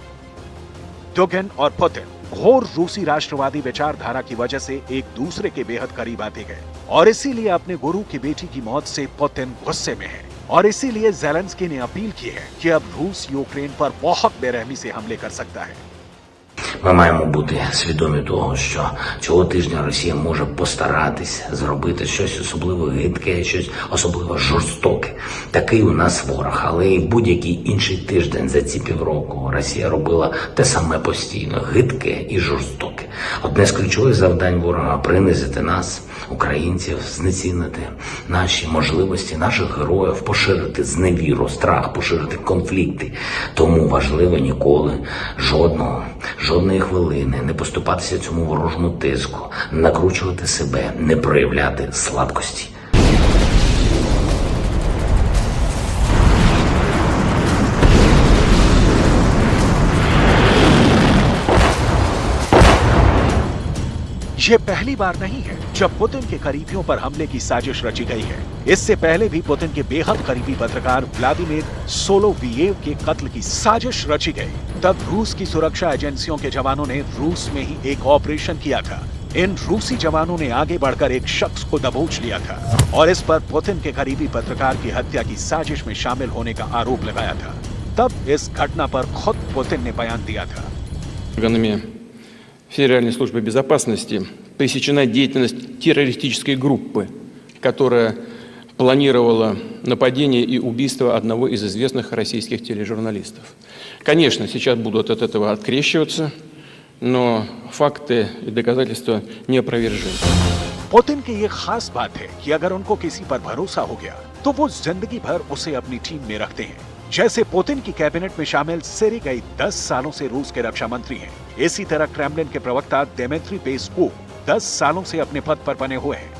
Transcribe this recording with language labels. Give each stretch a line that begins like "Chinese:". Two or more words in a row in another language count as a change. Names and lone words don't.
Hindi: डुगिन और पुतिन घोर रूसी राष्ट्रवादी विचारधारा की वजह से एक दूसरे के बेहद करीब आते गए और इसीलिए अपने गुरु की बेटी की मौत से पुतिन गुस्से में है और इसीलिए ज़ेलेंस्की ने अपील की है कि अब रूस यूक्रेन पर बहुत बेरहमी से हमले कर सकता है।
Ukrainian: Ми маємо бути свідомі того, що цього тижня Росія може постаратись зробити щось особливо гидке, щось особливо жорстоке. Такий у нас ворог, але і будь-який інший тиждень за ці півроку Росія робила те саме постійно – гидке і жорстоке. Одне з ключових завдань ворога – принизити нас, українців, знецінити наші можливості, наших героїв, поширити зневіру, страх, поширити конфлікти. Тому важливо ніколи жодної хвилини не поступатися цьому ворожому тиску, не накручувати себе, не проявляти слабкості.
Hindi: ये पहली बार नहीं है जब पुतिन के करीबियों पर हमले की साजिश रची गई है। इससे पहले भी पुतिन के बेहद करीबी पत्रकार व्लादिमीर सोलोवियेव के कत्ल की साजिश रची गई। तब रूस की सुरक्षा एजेंसियों के जवानों ने रूस में ही एक ऑपरेशन किया था। इन रूसी जवानों ने आगे बढ़कर एक शख्स को दबोच लिया था और इस पर पुतिन के करीबी पत्रकार की हत्या की साजिश में शामिल होने का आरोप लगाया था। तब इस घटना पर खुद पुतिन ने बयान दिया था।
Russian: Органами Федеральной службы безопасности пресечена деятельность террористической группы, которая планировала нападение и убийство одного из известных российских тележурналистов. Конечно, сейчас будут от этого открещиваться, но факты и доказательства неопровержимы.
Hindi: पुतिन की ये खास बात है कि अगर उनको किसी पर भरोसा हो गया तो वो जिंदगी भर उसे अपनी टीम में रखते हैं। जैसे पुतिन की कैबिनेट में शामिल सेर्गेई 10 सालों से रूस के रक्षा मंत्री हैं। इसी तरह क्रेमलिन के प्रवक्ता दिमित्री पेस्कोव 10 सालों से अपने पद पर बने हुए हैं।